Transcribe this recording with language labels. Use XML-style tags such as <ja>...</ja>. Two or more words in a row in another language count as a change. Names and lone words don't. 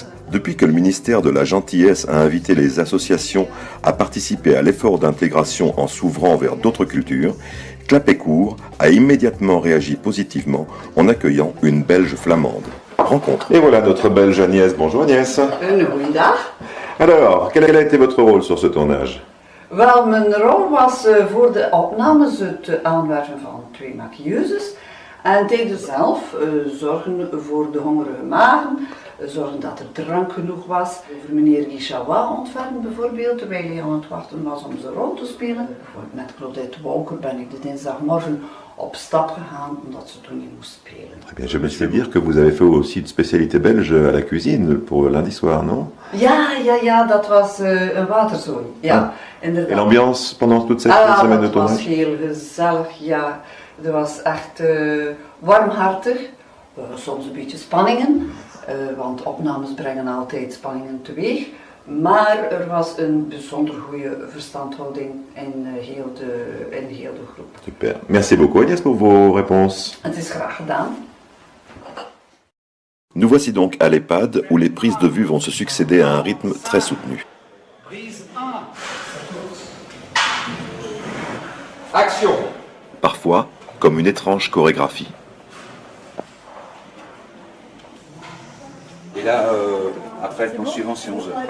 <fr>Depuis que le ministère de la Gentillesse a invité les associations à participer à l'effort d'intégration en s'ouvrant vers d'autres cultures, Clapécourt a immédiatement réagi positivement en accueillant une Belge flamande. Rencontre. Et voilà notre Belge Agnès. Bonjour Agnès.</fr> <nl>Goeiedag.</nl> <fr>Alors, quel a été votre rôle sur ce tournage?</fr> <nl>Wel, mijn rol was voor de opnames het aanwerven van 2 maquilleuses. En deden zelf zorgen voor de hongerige magen, zorgen dat er drank genoeg was. Voor meneer Guichawa ontfermen bijvoorbeeld, terwijl hij aan het wachten was om zijn rol te spelen. Met Claudette Walker ben ik de dinsdagmorgen op stap gegaan, omdat ze toen niet moest spelen.</nl> <fr>Très bien, je me suis dire que vous avez fait aussi une spécialité belge à la cuisine pour lundi soir, non?</fr> <nl>Ja, dat was een waterzooi. Ja, inderdaad.</nl> <fr>Et l'ambiance pendant toute cette semaine de tournage?</fr> <nl>Dat was heel gezellig, ja. Het was echt warmhartig, soms een beetje spanningen, want opnames brengen altijd spanningen teweeg. Maar er was een bijzonder goede verstandhouding in heel de groep.</nl> <fr>Super. Merci beaucoup Agnès pour vos réponses.</fr> <nl>Het is graag gedaan.</nl> <fr>Nous voici donc à l'EHPAD où les prises de vue vont se succéder à un rythme très soutenu. Prise 1. Action. Parfois, comme une étrange chorégraphie. Et là, après le plan suivant, c'est 11 heures.</fr>